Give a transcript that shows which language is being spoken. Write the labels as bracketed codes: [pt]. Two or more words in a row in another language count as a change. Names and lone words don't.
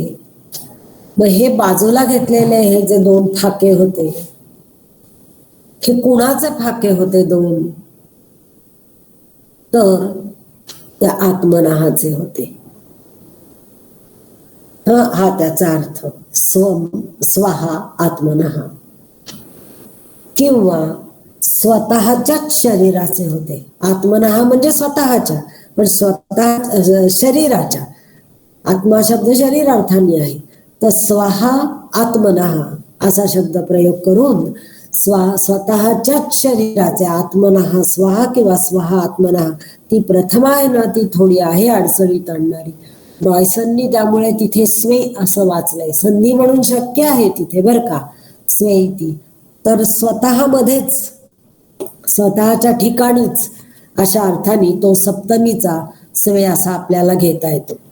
[mr] मग हे बाजूला घेतलेले हे जे दोन फाके होते, हे कुणाचे फाके होते दोन? तर त्या आत्मनाहाचे होते. हा त्याचा अर्थ. [sa] स्वाहा आत्मनः. [mr] किंवा स्वतःच्याच शरीराचे होते. आत्मनः म्हणजे स्वतःच्या, पण स्वतः शरीराच्या. आत्मा शब्द शरीरार्थाने आहे, तर [sa] स्वाहा आत्मनः [mr] असा शब्द प्रयोग करून स्वतःच्याच शरीराचे [sa] आत्मनः स्वाहा [mr] किंवा [sa] स्वाहा आत्मनः, [mr] ती प्रथमा आहे ना, ती थोडी आहे अडचणीत आणणारी. रॉयसननी त्यामुळे तिथे स्वे असं वाचलंय. संधी म्हणून शक्य आहे तिथे बर का स्वे ती, तर स्वतःमध्येच स्वतःच्या ठिकाणीच अशा अर्थाने तो सप्तमीचा स्वे असा आपल्याला घेता येतो.